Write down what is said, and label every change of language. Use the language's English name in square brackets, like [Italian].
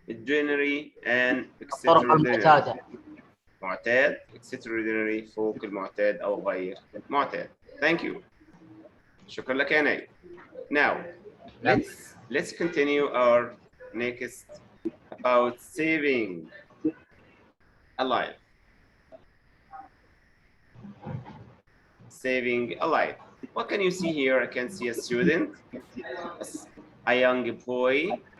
[English] Ordinary and extraordinary. [Arabic] معتاد, [English] extraordinary, [Arabic] فوق المعتاد أو غير معتاد. [English] Thank you. [Arabic] شكرا لك يا نايل. [English] Now, let's continue our next about saving a life. Saving a life. What can you see here? I can see a student, a young boy.